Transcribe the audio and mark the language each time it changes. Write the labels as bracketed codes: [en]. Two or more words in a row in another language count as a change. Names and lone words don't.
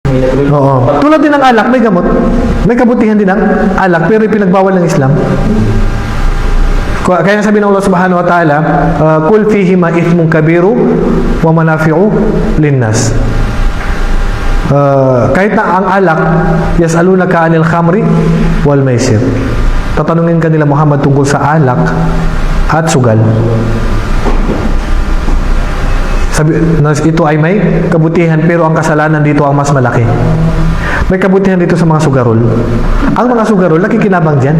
[tl] Oo. Tulad din ng alak, may gamot. May kabutihan din ng alak, pero pinagbawal ng Islam. Kaya sabi ng Allah [ar] سبحانه وتعالى, قل فيهما إثم كبير ومنافع للناس. [tl] Kahit na ang alak, [ar] يسألونك عن الخمر والميسر. [tl] Tatanungin ka nila Muhammad tungkol sa alak at sugal. Sabi, ito ay may kabutihan, pero ang kasalanan dito ang mas malaki. May kabutihan dito sa mga sugarol. Ang mga sugarol, nakikinabang dyan.